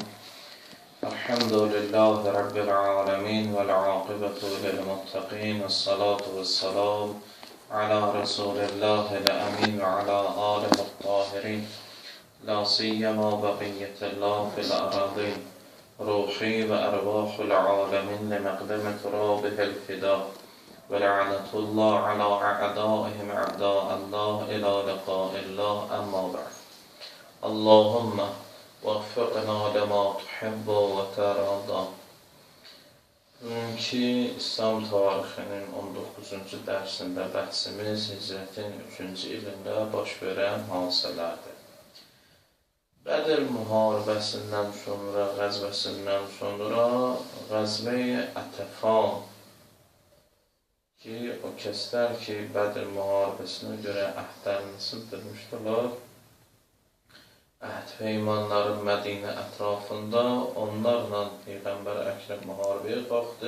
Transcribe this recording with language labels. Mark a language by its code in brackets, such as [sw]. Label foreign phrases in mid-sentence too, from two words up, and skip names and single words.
[ar] الحمد لله رب العالمين والعاقبة للمتقين والصلاة والسلام على رسول الله الأمين وعلى آله الطاهرين لا سيما بقية الله في الأراضين روحي وأرواح العالمين لمقدم ترابه الفداء ولعنة الله على أعدائهم أعداء الله إلى لقاء الله أما بعد. اللهم وفقنا لما تحب وترضى. [az] Bugünkü İslam tarixinin 19-cu dərsində bəhsimiz Hicrətin 3-cü ilində baş verən hadisələrdir. Bədr müharibəsindən sonra, qəzvəsindən sonra Qəzvə-i Ətəfan ki, o kəslər ki, Bədr müharibəsinə görə əhdlərini sındırmışdılar, əhd peymanların Mədinə ətrafında onlarla Peyğəmbər Əkrəm müharibəyə qalxdı.